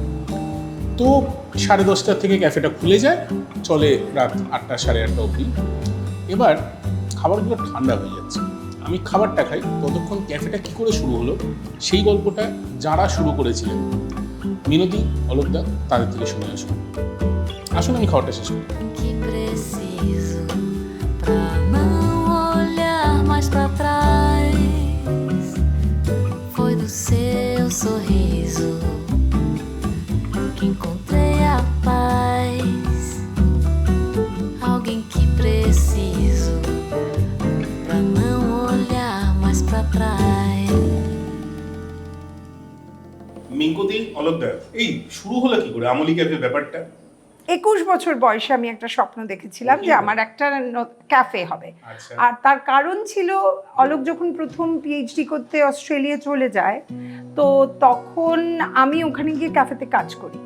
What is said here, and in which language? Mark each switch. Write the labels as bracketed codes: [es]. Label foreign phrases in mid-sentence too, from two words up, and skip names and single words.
[bn] তো 10:30 থেকে ক্যাফেটা খুলে যায়, চলে রাত 8টা 8:30 অবধি। এবার খাবারগুলো ঠান্ডা হয়ে যাচ্ছে, আমি খাবারটা খাই, ততক্ষণ ক্যাফেটা কী করে শুরু হলো সেই গল্পটা যারা শুরু করেছিলেন, মিনতি, অলোকদা, তাদের থেকে শুনে আসুন। আসুন আমি খাবারটা শেষ করি। [pt] Seu sorriso que encontrei a paz, alguém que preciso pra não olhar mais pra trás. [bn] মিনতি, অলোকদা, এই শুরু হলো কি করে আমলি ক্যাফে ব্যাপারটা? 21 বছর বয়সে আমি একটা স্বপ্ন দেখেছিলাম যে আমার একটা ক্যাফে হবে। আর তার কারণ ছিল, অলোক যখন প্রথম পিএইচডি করতে অস্ট্রেলিয়া চলে যায়, তো তখন আমি ওখানে গিয়ে ক্যাফেতে কাজ করি।